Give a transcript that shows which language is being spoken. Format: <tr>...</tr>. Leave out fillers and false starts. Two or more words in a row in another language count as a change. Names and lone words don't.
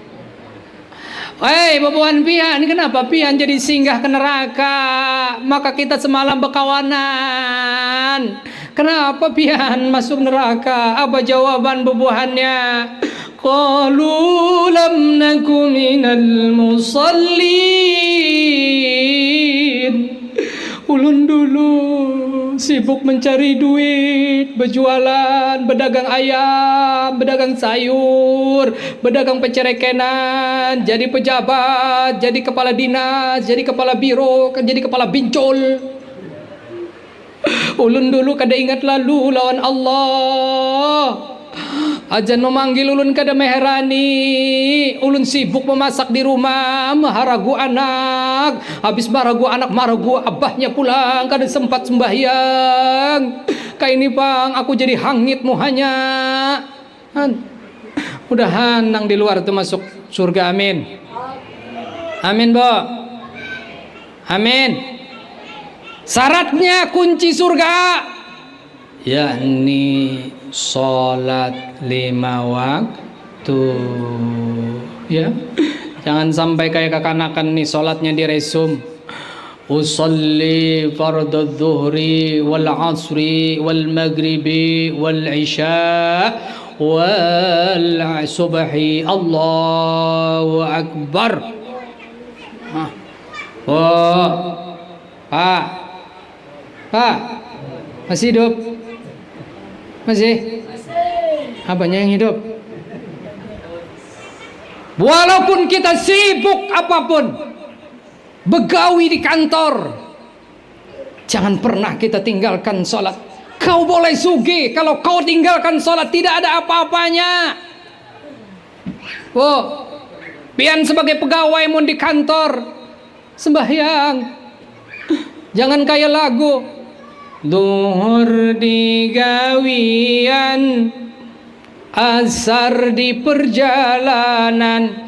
<bjn>Hei babuan pian, kenapa pian jadi singgah ke neraka? Maka kita semalam berkawanan. Kenapa pian masuk neraka? Apa jawaban babuannya?</bjn> <ar>قالوا لم نك من المصلين.</ar> <bjn>Ulun dulu sibuk mencari duit, berjualan, berdagang ayam, berdagang sayur, berdagang pecerekenan, jadi pejabat, jadi kepala dinas, jadi kepala biro, jadi kepala bincol. Ulun dulu kada ingat lalu lawan Allah. Ajan memanggil ulun kada meherani. Ulun sibuk memasak di rumah, maharagu anak. Habis maharagu anak, maharagu abahnya pulang, kada sempat sembahyang. Kayak ini bang, aku jadi hangit muhanya. Mudahan nang di luar itu masuk surga, amin. Amin, Bo. Amin. Syaratnya kunci surga, yakni sholat 5 waktu. Ya, jangan sampai kayak kekanakan nih sholatnya diresum.</bjn> <ar>أصلي فرض الظهر والعصر والمغرب والعشاء والصبح. الله أكبر.</ar> <bjn>Oh, Pak, masih hidup? Masih? Apanya yang hidup? Walaupun kita sibuk apapun, begawi di kantor, jangan pernah kita tinggalkan sholat. Kau boleh sugih, kalau kau tinggalkan sholat tidak ada apa-apanya. Oh, pian sebagai pegawai mun di kantor, sembahyang. Jangan kayak lagu. Duhur di gawian, asar di perjalanan.</bjn>